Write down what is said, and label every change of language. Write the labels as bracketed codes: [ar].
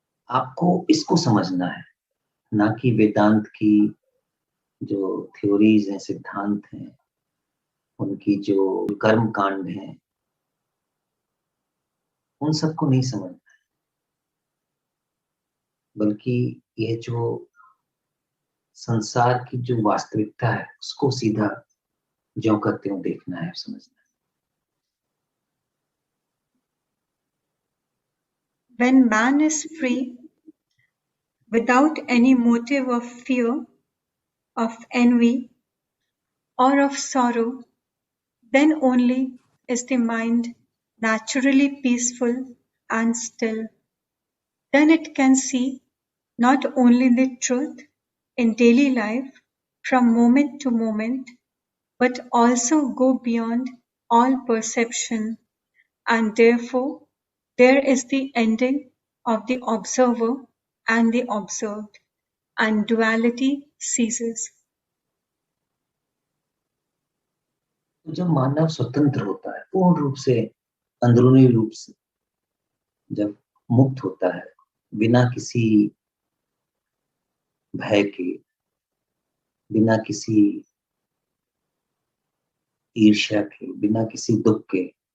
[hi] आपको इसको समझना है, ना कि वेदांत की जो थ्योरीज हैं, सिद्धांत हैं, उनकी जो कर्म कांड हैं, उन सबको नहीं समझना है, बल्कि ये जो संसार की जो वास्तविकता है उसको सीधा ज्यों का त्यों देखना है, समझना है। [en] When man is free, without any motive of fear, of envy, or of sorrow, then only is the mind naturally peaceful and still. Then it can see not only the truth in daily life from moment to moment, but also go beyond all perception, and therefore there is the ending of the observer and the observed, and duality ceases. [hi] तो जब मानव स्वतंत्र होता है, पूर्ण रूप से, अंदरूनी रूप से जब मुक्त होता है, बिना किसी भय के, बिना किसी ईर्ष्या के, बिना किसी दुख के,